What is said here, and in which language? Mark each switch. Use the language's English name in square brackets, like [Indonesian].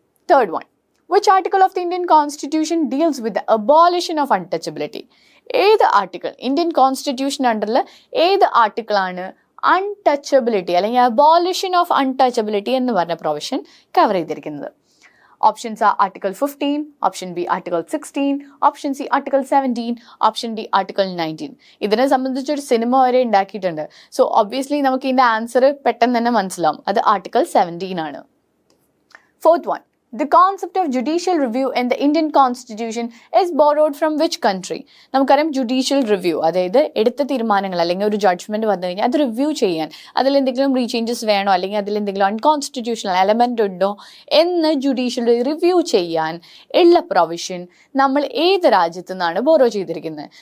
[English] Third one, which article of the Indian Constitution deals with the abolition of untouchability? [Malayalam] ഏത് article Indian constitution അണ്ടറിൽ ഏത് ആർട്ടിക്കിളാണ് untouchability അല്ലെങ്കിൽ abolition of untouchability എന്ന് പറഞ്ഞ provision cover ചെയ്തിരിക്കുന്നത്? [English] Options A article 15, option B article 16, option C article 17, option D article 19. [Malayalam] ഇതിനെ സംബന്ധിച്ചൊരു സിനിമ വരെ ഉണ്ടാക്കിയിട്ടുണ്ട്. [English] so obviously [Malayalam] നമുക്ക് ഇതിൻ്റെ ആൻസർ പെട്ടെന്ന് തന്നെ മനസ്സിലാവും, അത് ആർട്ടിക്കിൾ 17 ആണ്. [English] Fourth one, the concept of judicial review in the Indian Constitution is borrowed from which country? [Malayalam] നമുക്കറിയാം ജുഡീഷ്യൽ റിവ്യൂ, അതായത് എടുത്ത തീരുമാനങ്ങൾ അല്ലെങ്കിൽ ഒരു ജഡ്ജ്മെന്റ് വന്നു കഴിഞ്ഞാൽ അത് റിവ്യൂ ചെയ്യാൻ, അതിലെന്തെങ്കിലും റീചേഞ്ചസ് വേണോ അല്ലെങ്കിൽ അതിലെന്തെങ്കിലും അൺകോൺസ്റ്റിറ്റ്യൂഷണൽ എലമെന്റ് ഉണ്ടോ എന്ന് ജുഡീഷ്യൽ റിവ്യൂ ചെയ്യാൻ ഉള്ള പ്രൊവിഷൻ നമ്മൾ ഏത് രാജ്യത്തു നിന്നാണ് ബോറോ ചെയ്തിരിക്കുന്നത്?